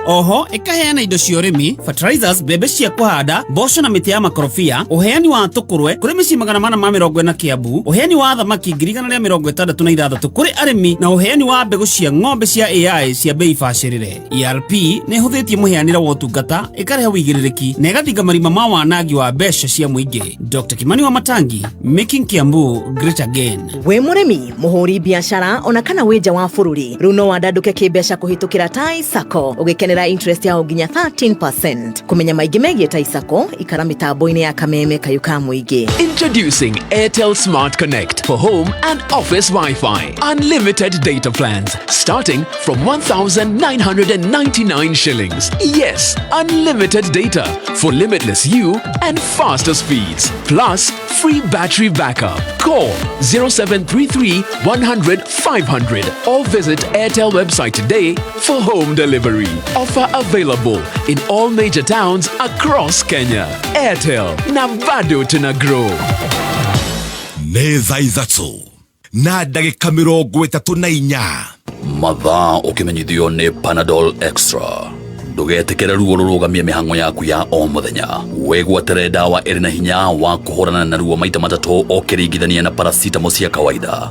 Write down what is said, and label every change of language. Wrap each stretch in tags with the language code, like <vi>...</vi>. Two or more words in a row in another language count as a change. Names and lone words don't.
<ki>Oho ikaheana indo cia urimi fertilizers, bebe cia kuhanda, mboco na mĩtĩ ya makorobia, uheani wa tukurwe kuri mĩciĩ 440 Kiambu, uheani wa thamaki 166 kuri arimi na uheani wa mbegu cia ng'ombe cia AI cia bei bacĩrĩre. ERP ni hũthĩtie mũheanĩre wa ũtungata ikarehe wĩigĩrĩrĩki na igathinga marima ma wanangi wa mbeca cia mũingĩ. Dr. Kimani Wamatangi,</ki> <en>making Kiambu great again. We mũrĩmi, mũhũri biacara ona kana wĩnja wa bũrũri, rĩu no wandandũke kĩmbeca kũhĩtũkĩra Tai Sacco ũgĩkenera interest ya nginya 13%. Kumenya maingĩ megiĩ Tai Sacco ikara mĩtambo-inĩ ya kameme kayũ ka mũingĩ. Introducing Airtel Smart Connect for home and office Wi-Fi. Unlimited data plans starting from 1,999 shillings. Yes, unlimited data for limitless you and faster speeds. Plus, free battery backup. Call 0733 100 500 or visit Airtel website today for home delivery. Offer available in all major towns across Kenya.</en> <sw>Airtel, na bado tuna grow.</sw> <ki>Nĩ thaa ithatũ na ndagĩka 34 mathaa ũkĩmenyithio nĩ Panadol Extra. Ndũgeetĩkĩre ruo rũrũgamie mĩhang'o yaku ya o mũthenya. Wĩgwatĩre ndawa ĩrĩ na hinya wa kũhũrana na ruo maita matatũ ũkĩringithania na paracetamol cia kawaida.</ki>